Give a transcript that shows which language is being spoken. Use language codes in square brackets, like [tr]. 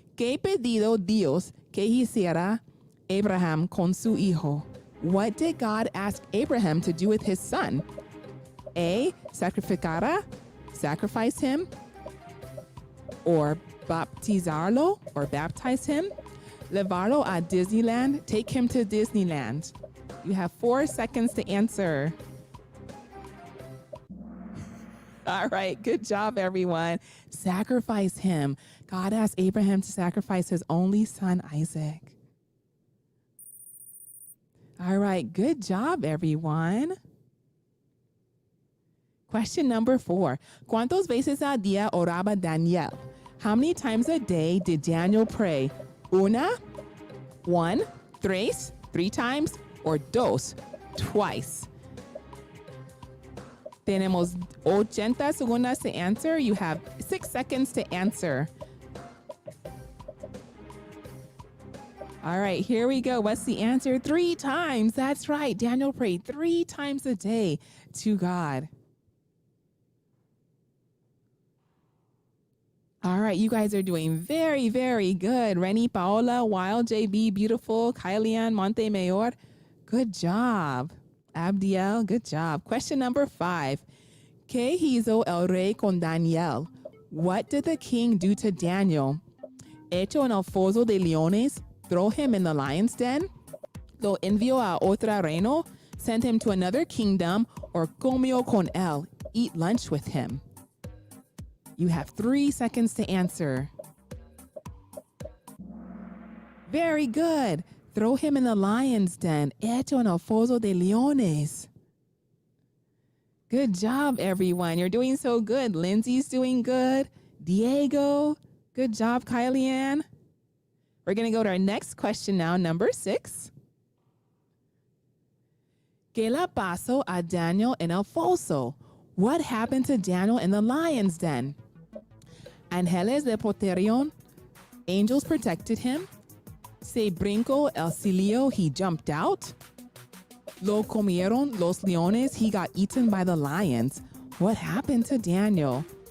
[es] ¿Qué pedido Dios que hiciera Abraham con su hijo? [en] What did God ask Abraham to do with his son? A. Sacrifice him, or [es] baptizarlo, [en] or baptize him. [es] Llevarlo a [en] Disneyland, take him to Disneyland. You have 4 seconds to answer. All right, good job, everyone. Sacrifice him. God asked Abraham to sacrifice his only son, Isaac. All right, good job, everyone. Question number 4. [es] ¿Cuántas veces al día oraba Daniel? [en] How many times a day did Daniel pray? 1, 3 times, or 2, twice? [es] Tenemos 80 segundos [en] to answer. You have 6 seconds to answer. All right, here we go. What's the answer? 3 times. That's right. Daniel prayed 3 times a day to God. All right, you guys are doing very, very good. Renny, Paola, Wild, JB, Beautiful, Kylian, Montemayor. Good job. Abdiel, good job. Question number 5. [es] ¿Qué hizo el rey con Daniel? [en] What did the king do to Daniel? [es] Hecho en el foso de leones, [en] throw him in the lion's den? [es] Lo envió a otro reino, [en] sent him to another kingdom, or [es] comió con él, [en] eat lunch with him? You have 3 seconds to answer. Very good. Throw him in the lion's den. [es] Hecho en el foso de leones. [en] Good job, everyone. You're doing so good. Lindsay's doing good. Diego. Good job, Kylie Ann. We're going to go to our next question now, number 6. [es] ¿Qué le pasó a Daniel en el foso? [en] What happened to Daniel in the lion's den? [es] Ángeles le protegieron. [en] Angels protected him. [es] Se brincó el cilio. [en] He jumped out. [es] Lo comieron los leones. [en] He got eaten by the lions. What happened to Daniel?